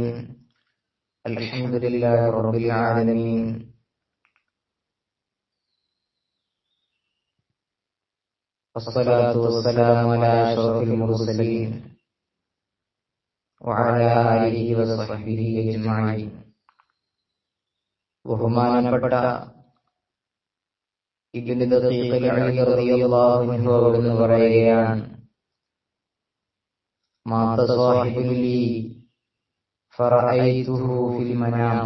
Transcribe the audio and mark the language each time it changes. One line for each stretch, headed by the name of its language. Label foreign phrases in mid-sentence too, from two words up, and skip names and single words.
Arabic: الحمد لله رب العالمين. والصلاة والسلام على أشرف المرسلين وعلى آله وصحبه أجمعين.
Malayalam: ബഹുമാനപ്പെട്ട ഇബ്നു ദഖീഖ് അൽ-അലി
Arabic: رضي الله عنه
Malayalam: അവിടുന്ന് പറയുകയാണ്,
Arabic: مات صاحب لي فرأيته في المنام.